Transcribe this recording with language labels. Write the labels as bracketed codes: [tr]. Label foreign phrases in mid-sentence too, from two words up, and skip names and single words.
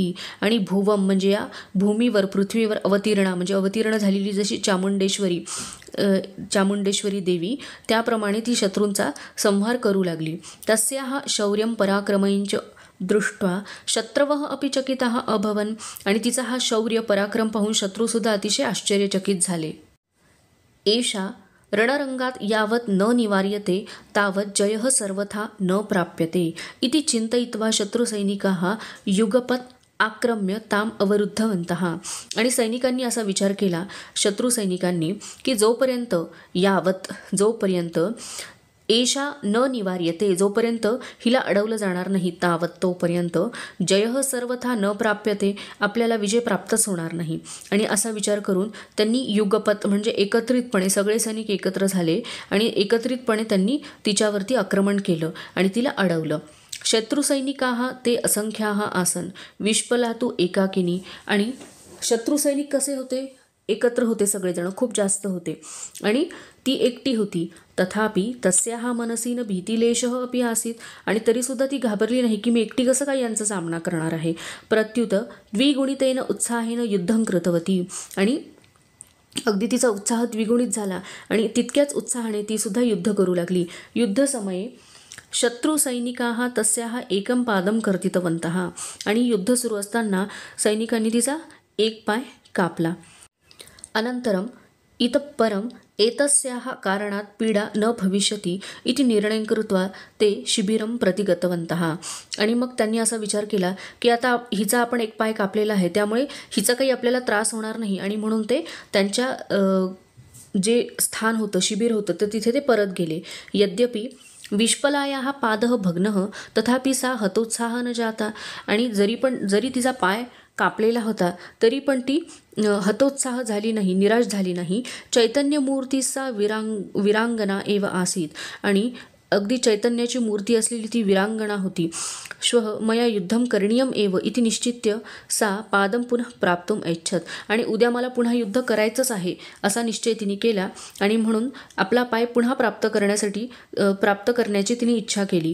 [mr] आणि भुवम म्हणजे या भूमीवर पृथ्वीवर अवतीर्णा म्हणजे अवतीर्ण झालेली जशी चामुंडेश्वरी देवी त्याप्रमाणे ती शत्रूंचा संहार करू लागली. [sa] तस्याः शौर्यं पराक्रमञ्च दृष्ट्वा शत्रवः अपि चकिताः अभवन्. [mr] आणि तिचा हा शौर्य पराक्रम पाहून शत्रूसुद्धा अतिशय आश्चर्यचकित झाले. [sa] एषा रणरंगात यावत न निवार्यते तावत जयः सर्वथा न प्राप्यते इति चिंतयित्वा शत्रुसैनिकाः युगपत् आक्रम्य ताम अवरुद्धवन्तः. [mr] आणि सैनिकांनी असा विचार केला, शत्रू सैनिकांनी, की जोपर्यंत [sa] एषा न निवार्यते [mr] जोपर्यंत हिला अडवलं जाणार नाही तावत तोपर्यंत [sa] जयः सर्वथा न प्राप्यते [mr] आपल्याला विजय प्राप्तच होणार नाही. आणि असा विचार करून त्यांनी युगपत म्हणजे एकत्रितपणे सगळे सैनिक एकत्र झाले आणि एकत्रितपणे त्यांनी तिच्यावरती आक्रमण केलं आणि तिला अडवलं. [sa] शत्रुसैनिकाः ते असंख्याः आसन विश्पला तु एकाकिनी. [mr] आणि शत्रुसैनिक कसे होते एकत्र होते सगळेजण, खूप जास्त होते आणि ती एकटी होती. [sa] तथापि तस्याः मनसि न भीतिलेशः अपि आसीत्. [mr] आणि तरीसुद्धा ती घाबरली नाही की मी एकटी कसं काय यांचा सामना करणार आहे. [sa] प्रत्युत द्विगुणितेन उत्साहेन युद्धं कृतवती. [mr] आणि अगदी तिचा उत्साह द्विगुणित झाला आणि तितक्याच उत्साहाने ती सुद्धा युद्ध करू लागली. [sa] युद्धसमये शत्रुसैनिकाः तस्याः एकं पादं कर्तितवन्तः. [mr] आणि युद्ध सुरू असताना सैनिकांनी तिचा एक पाय कापला. [sa] अनन्तरं इतः परम् एतस्याः कारणात् पीडा न भविष्यति इति निर्णयं कृत्वा ते शिबिरं प्रति गतवन्तः. [mr] आणि मग त्यांनी असा विचार केला की आता हिचा आपण एक पाय कापलेला आहे, त्यामुळे हिचा काही आपल्याला त्रास होणार नाही. आणि म्हणून ते त्यांच्या जे स्थान होतं, शिबिर होतं, तर तिथे ते परत गेले. [sa] यद्यपि विष्पलायाः पादः भग्नः तथापि सा हतोत्साह न जाता. [mr] आणि जरी तिचा पाय कापलेला होता तरी पण ती हतोत्साह झाली नाही, निराश झाली नाही. [sa] चैतन्यमूर्ती सा विरांगना एव आसीत. [mr] आणि अगदी चैतन्याची मूर्ती असलेली ती विरांगना होती. [sa] श्वः मया युद्धं करणीयम् एव इति निश्चित्य सा पादं पुनः प्राप्तुम् ऐच्छत्. [mr] आणि उद्या मला पुन्हा युद्ध करायचंच आहे असा निश्चय तिने केला आणि म्हणून आपला पाय पुन्हा प्राप्त करण्याची तिने इच्छा केली.